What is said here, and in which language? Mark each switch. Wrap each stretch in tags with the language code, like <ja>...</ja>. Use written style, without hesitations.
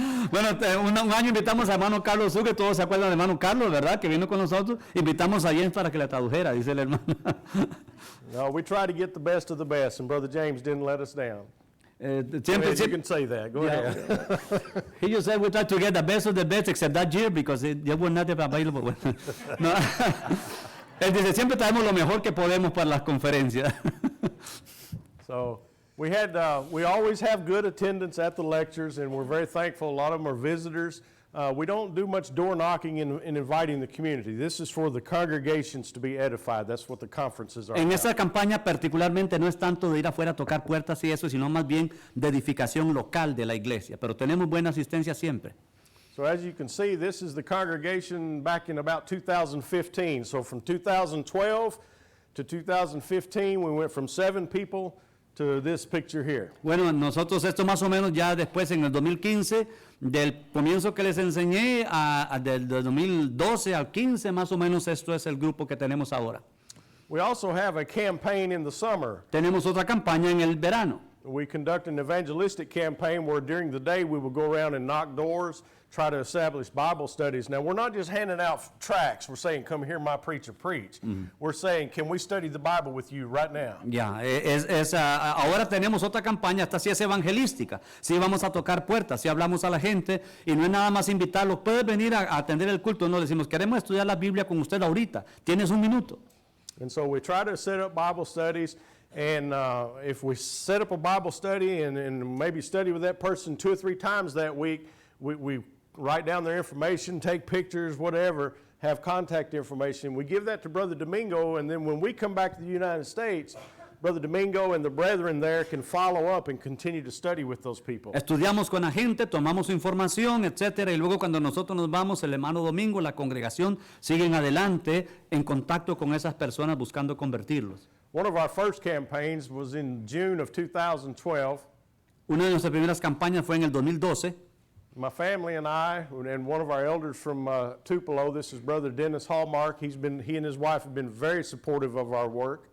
<es>Bueno, un año invitamos a hermano Carlos Hugues, todos se acuerdan del hermano Carlos, ¿verdad? Que vino con nosotros. Invitamos a James para que le tradujera, dice el hermano.</es> <en>No, we tried to get the best of the best, and Brother James didn't let us down.</en> <es>Siempre,</es> <en>You can say that. Go ahead. He just said we tried to get the best of the best except that year because they were not available.</en> <es>No. Él dice, siempre traemos lo mejor que podemos para las conferencias.</es> <en>So we always have good attendance at the lectures, and we're very thankful. A lot of them are visitors. We don't do much door knocking in inviting the community. This is for the congregations to be edified. That's what the conferences are</en> <es>En</es> <en>about.</en> <es>esa campaña particularmente no es tanto de ir afuera a tocar puertas y eso, sino más bien de edificación local de la iglesia. Pero tenemos buena asistencia siempre.</es> <en>So as you can see, this is the congregation back in about 2015. So from 2012 to 2015, we went from 7 people to this picture here.</en> <es>Bueno, nosotros esto más o menos ya después en el 2015, del comienzo que les enseñé, del 2012 al 15, más o menos esto es el grupo que tenemos ahora.</es> <en>We also have a campaign in the summer.</en> <es>Tenemos otra campaña en el verano.</es> <en>We conduct an evangelistic campaign where during the day we will go around and knock doors, try to establish Bible studies. Now, we're not just handing out tracts. We're saying, come hear my preacher preach. We're saying, can we study the Bible with you right now?</en> <es>Ya, ahora tenemos otra campaña, esta sí es evangelística. Sí vamos a tocar puertas, sí hablamos a la gente y no es nada más invitarlos. Puedes venir a atender el culto. No, le decimos, queremos estudiar la Biblia con usted ahorita. Tienes un minuto.</es> <en>And so we try to set up Bible studies. And if we set up a Bible study and maybe study with that person 2 or 3 times that week, we write down their information, take pictures, whatever, have contact information. We give that to Brother Domingo, and then when we come back to the United States, Brother Domingo and the brethren there can follow up and continue to study with those people.</en> <es>Estudiamos con la gente, tomamos su información, etcétera, y luego cuando nosotros nos vamos, el hermano Domingo, la congregación, siguen adelante en contacto con esas personas buscando convertirlos.</es> <en>One of our first campaigns was in June of 2012.</en> <es>Una de nuestras primeras campañas fue en el 2012.</es> <en>My family and I, and one of our elders from Tupelo, this is Brother Dennis Hallmark. He and his wife have been very supportive of our work.</en>